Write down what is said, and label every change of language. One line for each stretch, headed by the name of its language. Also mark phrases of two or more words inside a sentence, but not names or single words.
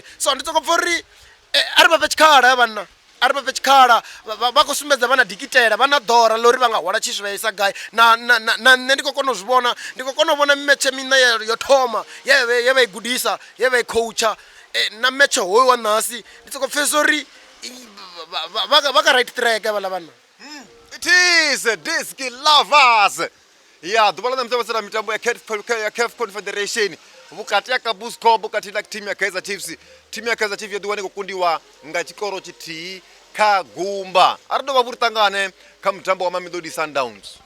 Venda: So ndi soko pfha uri a ri vha fhe tshikhala vhanna, a ri vha fhe tshikhala vha khou sumbedza vha na dikitela vha na ḓora ḽa uri vha nga hwala tshi zwi vhaisa gai na nṋe ndi khou kona u zwi vhona, ndi khou kona u vhona mimetshe miṋa yo thoma ye vha i gudisa ye vha i coacha na metshe hoyu wa ṋasi ndi soko pfesa uri vha kha
English: right track
Venda: vhaḽa vhanna.
English: It is Diski lovers.
Venda: Ya ḓuvha ḽa ṋamusi vha sala mitambo ya CAF Confederation vhukati ya Kabuscorp vhukati na thimu ya Kaizer Chiefs. Thimu ya Kaizer Chiefs yo ḓiwane khou kundiwa nga tshikoro tshithihi kha gumba. A ri ḓo vha vhu ri ṱangane kha mutambo wa Mamelodi Sundowns.